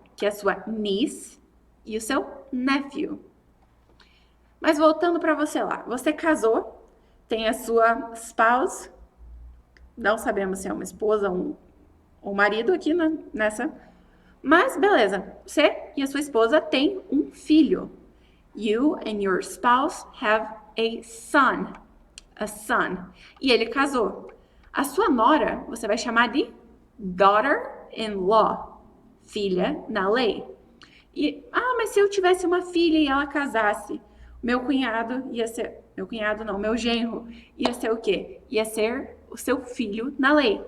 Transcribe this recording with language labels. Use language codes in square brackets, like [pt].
[pt] Que é a sua niece e o seu nephew. Mas voltando para você lá. Você casou, tem a sua spouse. Não sabemos se é uma esposa ou um marido aqui nessa. Mas beleza, você e a sua esposa têm um filho. [en] You and your spouse have a son. A son. [pt] E ele casou. A sua nora, você vai chamar de daughter-in-law. Filha na lei. Mas se eu tivesse uma filha e ela casasse, meu cunhado ia ser... Meu cunhado não, meu genro ia ser o quê? Ia ser o seu filho na lei.